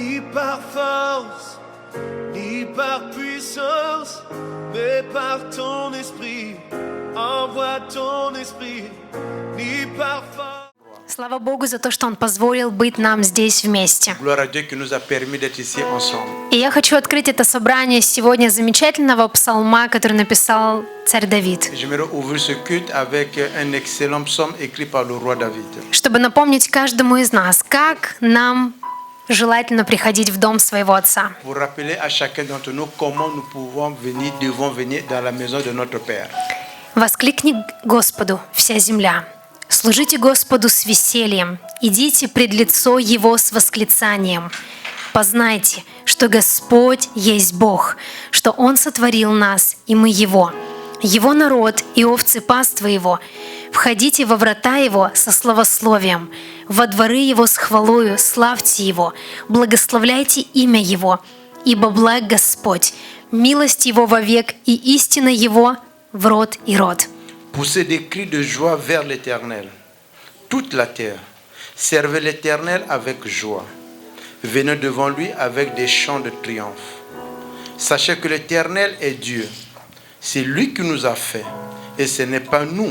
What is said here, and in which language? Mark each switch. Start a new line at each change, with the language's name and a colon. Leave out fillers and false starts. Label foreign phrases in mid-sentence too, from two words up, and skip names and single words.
French: par force, ni par puissance, mais par ton esprit. Envoie ton esprit, ni par force.
Russian: Слава Богу за то, что Он позволил быть нам здесь вместе.
French: Gloire à Dieu qui nous a permis d'être ici ensemble.
Russian: И я хочу открыть это собрание сегодня замечательного псалма, который написал царь Давид,
French: J'aimerais ouvrir ce culte avec un excellent psaume écrit par le roi David.
Russian: чтобы напомнить каждому из нас, как нам желательно приходить в дом своего отца.
French: Pour rappeler à chacun d'entre nous comment nous devons venir dans la maison de notre Père.
Russian: «Воскликни Господу, вся земля! Служите Господу с весельем, идите пред лицо Его с восклицанием. Познайте, что Господь есть Бог, что Он сотворил нас, и мы Его. Его народ и овцы паства Его. Входите во врата Его со славословием, во дворы Его с хвалою, славьте Его, благословляйте имя Его, ибо благ Господь, милость Его вовек и истина Его в род и род».
French: Poussez des cris de joie vers l'Éternel, toute la terre. Servez l'Éternel avec joie. Venez devant lui avec des chants de triomphe. Sachez que l'Éternel est Dieu. C'est lui qui nous a fait, et ce n'est pas nous.